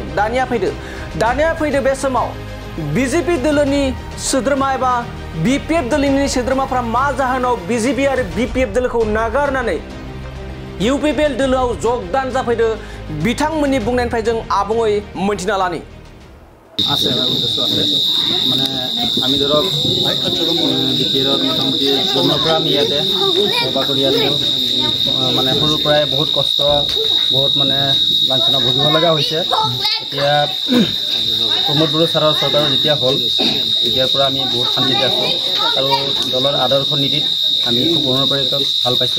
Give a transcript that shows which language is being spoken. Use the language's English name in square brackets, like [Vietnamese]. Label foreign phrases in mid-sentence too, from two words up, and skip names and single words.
[Bodo] दानिया फैदो बे समाव बिजेपि दोलोनि सोद्रोमा एबा बिपिएफ दोलोनि सोद्रोमाफ्रा मा जाहोनाव बिजेपि आरो बिपिएफ दोलोखौ नागारनानै इउपिपिएल दोलोआव जगदान जाफैदो बिथांमोननि बुंनायनिफ्राय जों आबुङै मोनथिना लानि। [Assamese] আছে উদ্দেশ্য আছে মানে আমি ধৰক বিটিআৰত মোটামুটি জন্মৰ পৰা আমি ইয়াতে সেৱা কৰি আছোঁ মানে সৰুৰ পৰাই বহুত কষ্ট বহুত মানে লাঞ্ছনা ভুগিব লগা হৈছে। এতিয়া প্ৰমোদ বড়ো ছাৰৰ চৰকাৰৰ যেতিয়া হ'ল তেতিয়াৰ পৰা আমি বহুত শান্তিতে আছোঁ আৰু দলৰ আদৰ্শ নীতিত আমি খুব মনৰ পৰা ভাল পাইছোঁ।